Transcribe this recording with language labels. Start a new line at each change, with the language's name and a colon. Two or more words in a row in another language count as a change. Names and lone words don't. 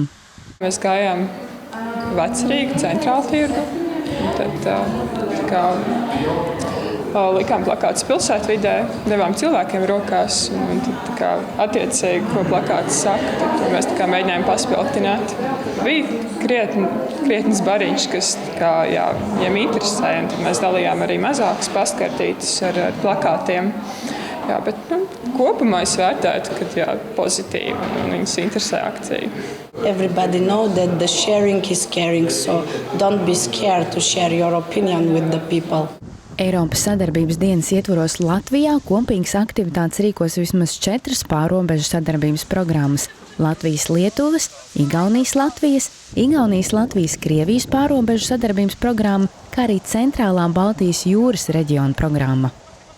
Latvian: Mēs gājām Vecrīgu, Centrālu tirgu, tad likām plakātus pilsētvidē, devām cilvēkiem rokās, un tad attiecīgi, ko plakāts saka, tad mēs mēģinājām paspilgtināt. Bija krietnes bariņš, kas viņiem interesēja, un tad mēs dalījām arī mazākas pastkartītes ar plakātiem. Bet kopumā es vērtētu, ka pozitīvi un viņus interesē akcija.
English: Everybody know that the sharing is caring, so don't be scared to share your opinion with the people.
Latvian: Eiropas sadarbības dienas ietvaros Latvijā kopīgas aktivitātes rīkos vismaz 4 pārobežu sadarbības programmas – Latvijas-Lietuvas, Igaunijas-Latvijas, Igaunijas-Latvijas Krievijas pārobežu sadarbības programma, kā arī Centrālā Baltijas jūras reģiona programma.